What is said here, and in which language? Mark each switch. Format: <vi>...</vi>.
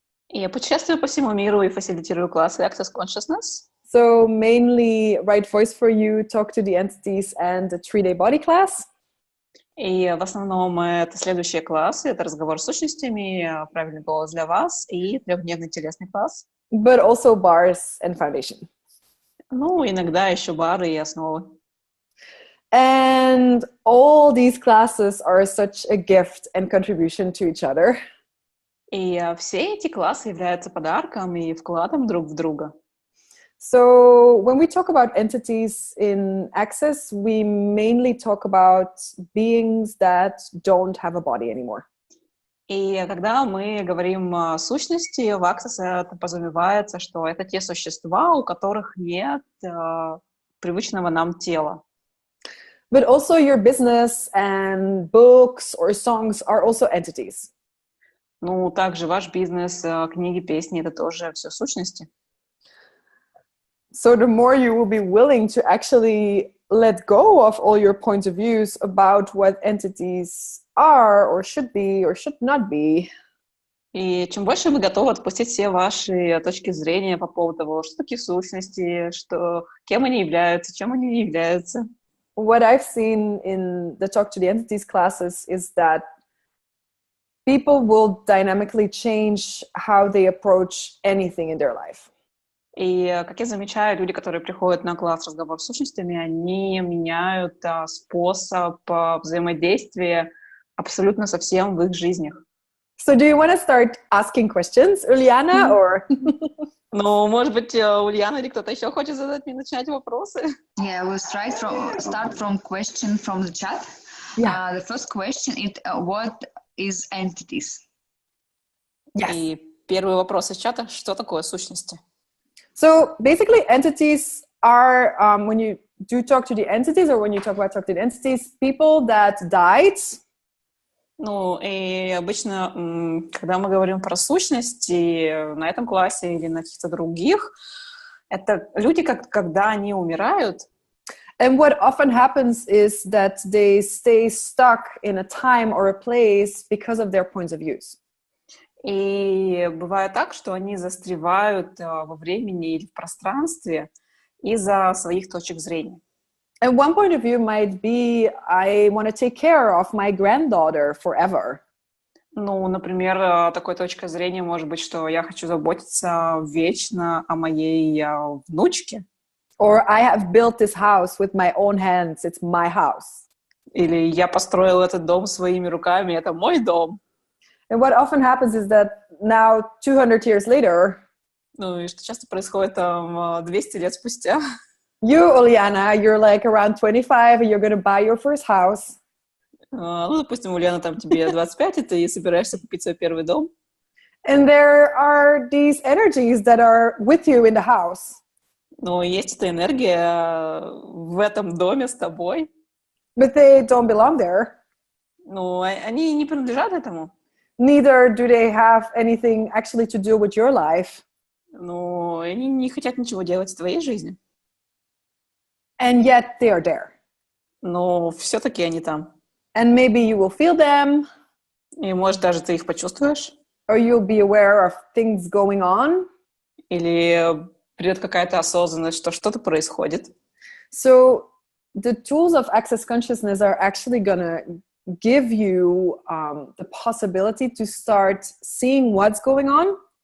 <ru>И я путешествую по всему миру и фасилитирую классы Access Consciousness.</ru> <en>So mainly Right Voice for You, Talk to the Entities, and a 3-day body class.</en> <ru>И в основном это следующие классы. Это разговор с сущностями, правильный голос для вас и 3-дневный телесный класс.</ru> <en>But also bars and foundation.</en> <ru>Ну, иногда еще бары и основы.</ru> <en>And all these classes are such a gift and contribution to each other.</en> <ru>И все эти классы являются подарком и вкладом друг в друга.</ru> <en>So when we talk about entities in Access, we mainly talk about beings that don't have a body anymore.</en> <ru>И когда мы говорим о сущности, в Access это подразумевается, что это те существа, у которых нет привычного нам тела.</ru> <en>But also your business and books or songs are also entities.</en> <ru>Ну, также ваш бизнес, книги, песни — это тоже все сущности.</ru> <en>So the more you will be willing to actually let go of all your points of views about what entities are or should not be.</en> <ru>И чем больше вы готовы отпустить все ваши точки зрения по поводу того, что такие сущности, кем они являются, чем они не являются.</ru> <en>What I've seen in the Talk to the Entities classes is that people will dynamically change how they approach anything in their life.</en> <ru>И, как я замечаю, люди, которые приходят на класс «Разговор с сущностями», они меняют способ взаимодействия абсолютно со всем в их жизнях.</ru> <en>So do you want to start asking questions, Uliana, or?</en> <ru>Ну, может быть, Ульяна или кто-то еще хочет задать мне начать вопросы?</ru> <en>Yeah, we'll start from question from the chat. Yeah. The first question is what is entities? Yes.</en> <ru>И первый вопрос из чата: что такое сущности?</ru> <en>So basically, entities are, when you do talk to the entities, or when you talk to the entities, people that died.</en> <ru>Ну, и обычно, когда мы говорим про сущности на этом классе или на каких-то других, это люди, когда они умирают.</ru> <en>And what often happens is that they stay stuck in a time or a place because of their points of views.</en> <ru>И бывает так, что они застревают во времени или в пространстве из-за своих точек зрения.</ru> <en>And one point of view might be, I want to take care of my granddaughter forever.</en> <ru>Ну, например, такой точкой зрения может быть, что я хочу заботиться вечно о моей внучке.</ru> <en>Or I have built this house with my own hands, it's my house.</en> <ru>Или я построил этот дом своими руками, это мой дом.</ru> <en>And what often happens is that now, 200 years later,</en> <ru>ну, и что часто происходит там 200 лет спустя.</ru> <en>You, Uliana, you're like around 25 and you're going to buy your first house.</en> <ru>Ну, допустим, Ульяна, там тебе 25, и ты собираешься купить свой первый дом.</ru> <en>And there are these energies that are with you in the house.</en> <ru>Но есть эта энергия в этом доме с тобой.</ru> <en>But they don't belong there.</en> <ru>Ну, они не принадлежат этому.</ru> <en>Neither do they have anything actually to do with your life.</en> <ru>Ну, они не хотят ничего делать в твоей жизни.</ru> <en>And yet they are there.</en> <ru>Но все-таки они там.</ru> <en>And maybe you will feel them.</en> <ru>И, может, даже ты их почувствуешь.</ru> <en>Or you'll be aware of things going on.</en> <ru>Или придет какая-то осознанность, что что-то происходит.</ru> <en>So the tools of access consciousness are actually going to give you the possibility to start seeing what's going on.</en>